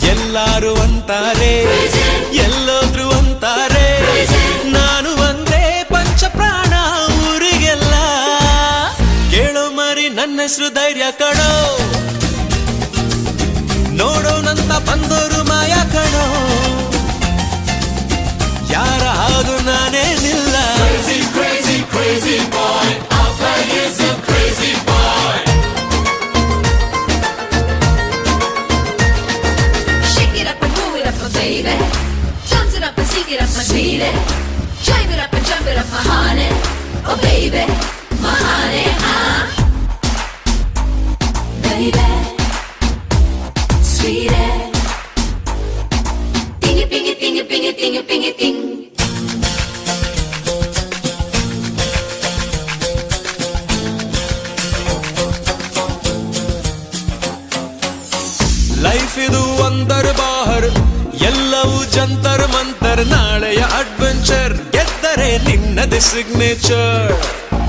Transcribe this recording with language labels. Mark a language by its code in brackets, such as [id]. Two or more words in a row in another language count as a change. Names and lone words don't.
[kn] ಎಲ್ಲಾರು ಅಂತಾರೆ, ಎಲ್ಲೋದ್ರು ಅಂತಾರೆ, ನಾನು ಒಂದೇ ಪಂಚ ಪ್ರಾಣ ಊರಿಗೆಲ್ಲ. ಕೇಳೋ ಮರಿ ನನ್ನ ಹೆಸರು ಧೈರ್ಯ ಕಣೋ, ನೋಡೋನಂತ ಬಂದೋರು ಮಾಯ ಕಣೋ, ಯಾರ ಹಾಗು ನಾನೇನಿಲ್ಲ. [en] Crazy, crazy boy, Alpha is a crazy boy. Shake it up and move it up, my baby. Dance it up and sing it up, my sweetie. Drive it up and jump it up, my honey. Oh baby, my honey, baby, sweetie. Ding it, ding it, ding it, ding it, ding it, ding it, ding. [kn] ಲೈಫ್ ಇದು [hi] अंदर बाहर, [kn] ಎಲ್ಲವೂ [hi] जंतर मंतर, [kn] ನಾಳೆಯ ಅಡ್ವೆಂಚರ್ ಗೆದ್ದರೆ ನಿನ್ನದೇ ಸಿಗ್ನೇಚರ್.